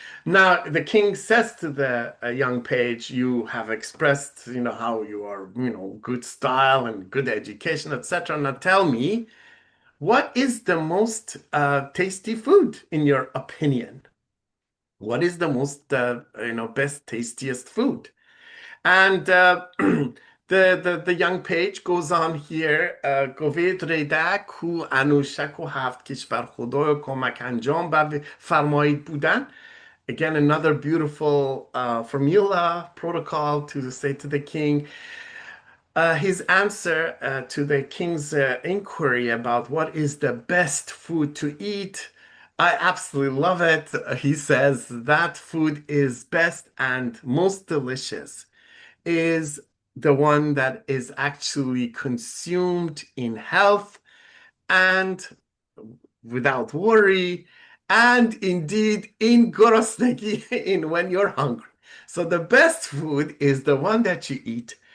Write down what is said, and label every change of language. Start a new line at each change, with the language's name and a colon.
English: Now, the king says to the young page, you have expressed, how you are, good style and good education, etc. Now tell me, what is the most tasty food in your opinion? What is the most, best, tastiest food? And the young page goes on here,
Pahlavi: گوید ریدک کو انوشک و هفت کشور خدای کمک انجام فرمایید بودن.
English: Again, another beautiful formula, protocol to say to the king. His answer to the king's inquiry about what is the best food to eat, I absolutely love it. He says that food is best and most delicious is the one that is actually consumed in health and without worry, and indeed in gorosnegi, in when you're hungry. So the best food is the one that you eat